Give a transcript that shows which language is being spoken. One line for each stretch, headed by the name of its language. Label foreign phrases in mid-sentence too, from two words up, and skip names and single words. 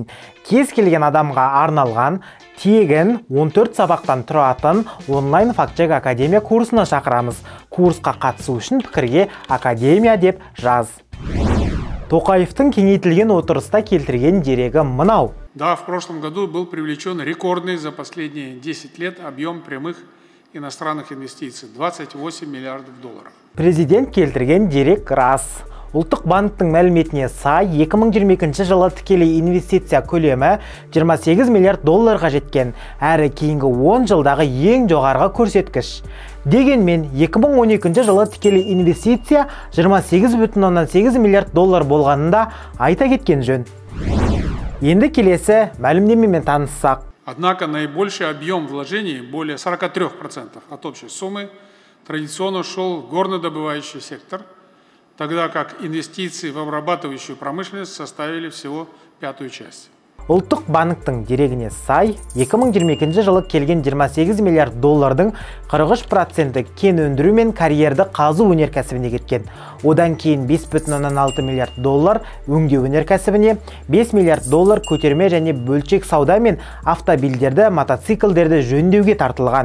Kazakh: Кез келген адамға арналған тегін 14 сабақтан тұратын онлайн фактчек академия курсына шақырамыз. Курсқа қатысу үшін пікірге академия деп жаз. Тоқаевтың кеңейтілген отырыста келтірген дерегі мынау.
Russian: Да, в прошлом году был привлечен рекордный за последние 10 лет объем прямых иностранных инвестиций – 28 миллиардов долларов.
Kazakh: Президент келтірген дерек рас. Ұлттық банктың мәліметіне сай 2022 жылы тікелей инвестиция көлемі 28 миллиард долларға жеткен, әрі кейінгі 10 жылдағы ең жоғарғы көрсеткіш. Дегенмен 2012 жылы тікелей инвестиция 28,8 миллиард доллар болғанында айта кеткен жөн. Енді келесі мәлімдемемен таныссақ.
Russian: Однако наибольший объем вложений, более 43% от общей суммы, традиционно шел в горнодобывающий сектор, тогда как инвестиции в обрабатывающую промышленность составили всего 5-ю часть.
Kazakh: Ұлттық банктың дерегіне сай, 2022 жылы келген 28 миллиард доллардың 43% кен өндіру мен карьерді қазу өнеркәсібіне кеткен. Одан кейін 5,6 миллиард доллар өңдеу өнеркәсібіне, 5 миллиард доллар көтерме және бөлшек сауда мен автомобильдерді, мотоциклдерді жөндеуге тартылған.